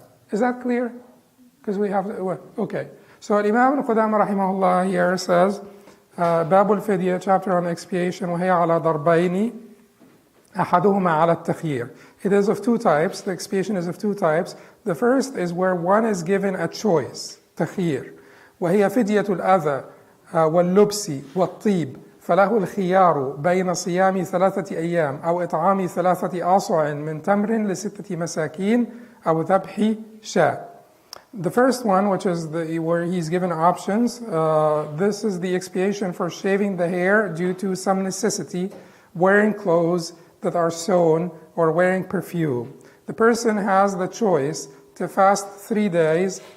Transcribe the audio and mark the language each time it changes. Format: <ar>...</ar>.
<en>Is that clear? Because we have, okay. So Imam Qudamah rahimahullah here says,</en> <ar>باب الفدية,</ar> <en>chapter on expiation,</en> <ar>وهي على ضربين أحدهما على التخيير.</ar> <en>It is of two types. The expiation is of two types. The first is where one is given a choice,</en> <ar>تخيير, وهي فدية الأذى واللبس والطيب, فله الخيار بين صيام 3 أيام أو إطعام 3 آصع من تمر ل6 مساكين أو ذبح شاة.</ar> <en>The first one, which is where he's given options, this is the expiation for shaving the hair due to some necessity, wearing clothes that are sewn, or wearing perfume. The person has the choice to fast 3 days,</en>